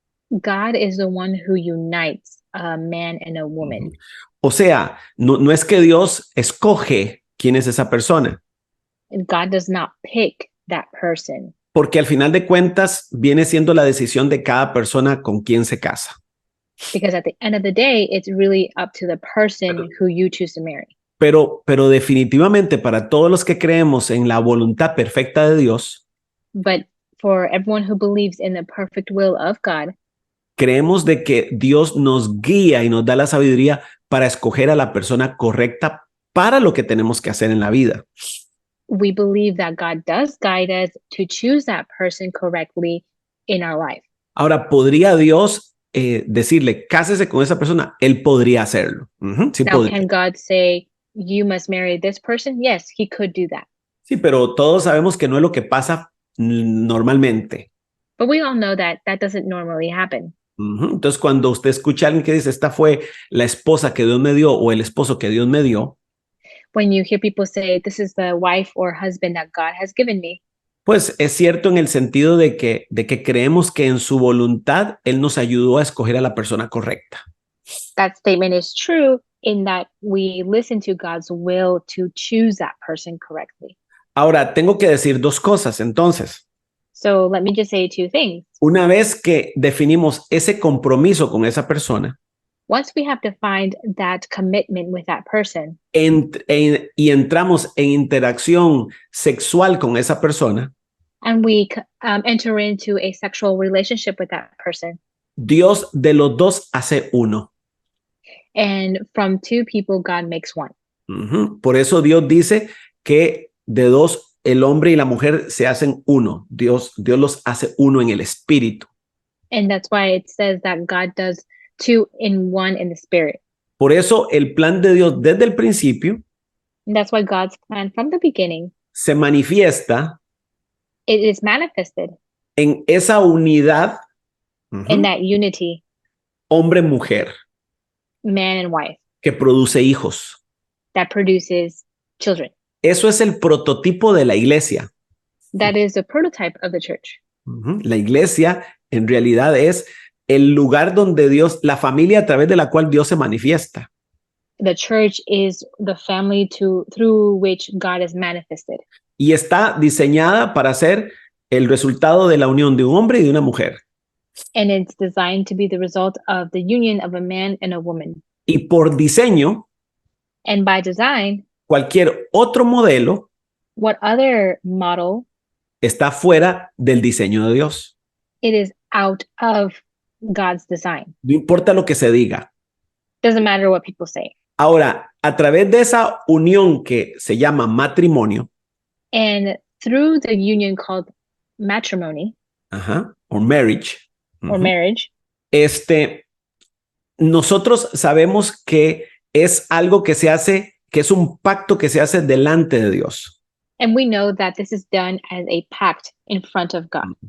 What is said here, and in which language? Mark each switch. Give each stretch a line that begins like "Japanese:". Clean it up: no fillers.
English: God is the one who unites a man and a woman.
Spanish: O sea, no es que Dios escoge quién es esa persona.
English: God does not pick that person.
Spanish: Porque al final de cuentas viene siendo la decisión de cada persona con quien se casa.
English: Because at the end of the day, it's really up to the person who you choose to marry.
Spanish: Pero definitivamente para todos los que creemos en la voluntad perfecta de Dios,
English: but for everyone who believes in the perfect will of God,
Spanish: creemos de que Dios nos guía y nos da la sabiduría para escoger a la persona correcta para lo que tenemos que hacer en la vida.
English: We believe that God does guide us to choose that person correctly in our life.
Spanish: Ahora, ¿podría Dios decirle, cásese con esa persona? Él podría hacerlo. Sí,
English: Now,
Spanish: podría.
English: can God say, you must marry this person? Yes, he could do that.
Spanish: Sí, pero todos sabemos que no es lo que pasa normalmente.
English: But we all know that that doesn't normally happen.
Spanish: Entonces, cuando usted escucha a alguien que dice, esta fue la esposa que Dios me dio o el esposo que Dios me dio,
English: When you hear people say, this is the wife or husband that God has given me,
Spanish: pues es cierto en el sentido de que creemos que en su voluntad Él nos ayudó a escoger a la persona correcta.
English: that statement is true in that we listen to God's will to choose that person correctly.
Spanish: Ahora, tengo que decir dos cosas. Entonces,
English: So let me just say two things.
Spanish: una vez que definimos ese compromiso con esa persona,
English: Once we have defined that commitment with that person
Spanish: y entramos en interacción sexual con esa persona,
English: and we enter into a sexual relationship with that person,
Spanish: Dios de los dos hace uno.
English: and from two people, God makes one.
Spanish: Por eso Dios dice que de dos, el hombre y la mujer se hacen uno. Dios los hace uno en el espíritu.
English: And that's why it says that God does two in one in the spirit.
Spanish: Por eso el plan de Dios desde el principio
English: And that's why God's plan from the beginning,
Spanish: se manifiesta
English: it is manifested
Spanish: en esa unidad
English: in that unity,
Spanish: hombre-mujer
English: man and wife,
Spanish: que produce hijos.
English: that produces children.
Spanish: Eso es el prototipo de la iglesia.
English: That is the prototype of the church.
Spanish: La iglesia en realidad es el lugar donde Dios, la familia a través de la cual Dios se manifiesta.
English: The church is the family through which God is manifested.
Spanish: Y está diseñada para ser el resultado de la unión de un hombre y de una mujer.
English: And it's designed to be the result of the union of a man and a woman.
Spanish: Y por diseño,
English: And by design,
Spanish: cualquier otro modelo
English: what other model,
Spanish: está fuera del diseño de Dios.
English: it is out of God's design.
Spanish: No importa lo que se diga.
English: Doesn't matter what people say.
Spanish: Ahora, a través de esa unión que se llama matrimonio,
English: And through the union called matrimony o marriage, or marriage,
Spanish: nosotros sabemos que es algo que se hace, que es un pacto que se hace delante de Dios.
English: and we know that this is done as a pact in front of God.